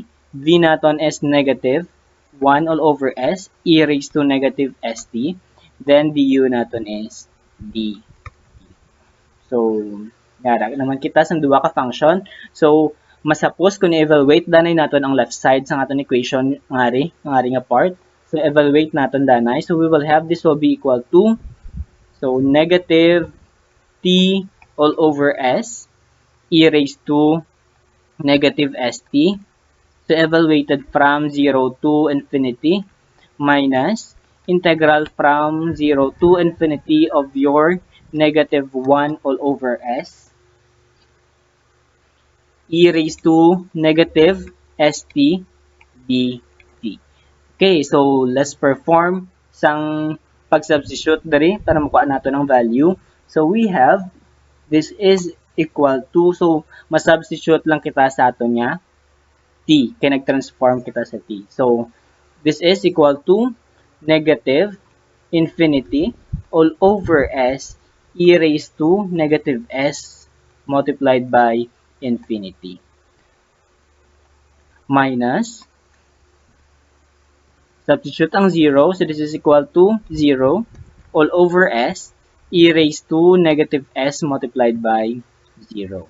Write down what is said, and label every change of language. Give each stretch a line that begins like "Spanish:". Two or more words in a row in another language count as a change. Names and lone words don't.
English: V naton is negative 1 all over s e raised to negative st. Then du naton is d. So,
Hiligaynon: yara naman kita sa duwa ka function. So, masapos kung i-evaluate danay naton ang
English: left side
Hiligaynon: sa aton equation ngari nga part. So, evaluate naton danay.
English: So, we will have this will be equal to negative t all over s e raised to negative st. So, evaluated from 0 to infinity minus integral from 0 to infinity of your negative 1 all over s e raised to negative st dt. Okay, so let's perform
Hiligaynon: sang pag-substitute dari para makuha nato ng value.
English: So we have this is equal to, so
Hiligaynon: masubstitute lang kita sa ato niya t, kaya nag-transform kita sa t.
English: So this is equal to negative infinity all over s e raised to negative s multiplied by infinity minus substitute ang 0, so this is equal to 0 all over s e raised to negative s multiplied by 0.